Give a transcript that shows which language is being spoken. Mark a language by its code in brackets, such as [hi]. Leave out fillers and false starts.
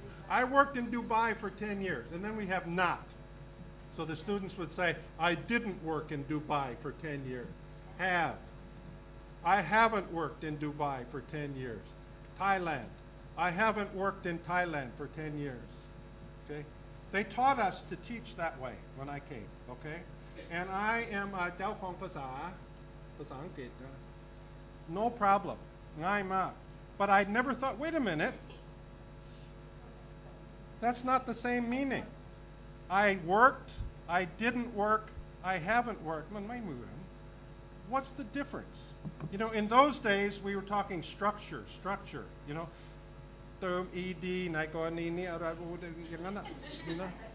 [en] I worked in Dubai for 10 years, and then we have not. So the students would say, I didn't work in Dubai for 10 years. Have. I haven't worked in Dubai for 10 years. Thailand. I haven't worked in Thailand for 10 years. Okay? They taught us to teach that way when I came, okay? And I am a [th] เจ้าของภาษาอังกฤษ [en] No problem. [th] ง่ายมาก. [en] But I never thought, wait a minute. That's not the same meaning. I worked, I didn't work, I haven't worked [th] มันไม่เหมือน [en] What's the difference? You know, in those days we were talking structure, you know, [th] เติม ed ในกรณีนี้อะไรอย่างนั้น [en] you know.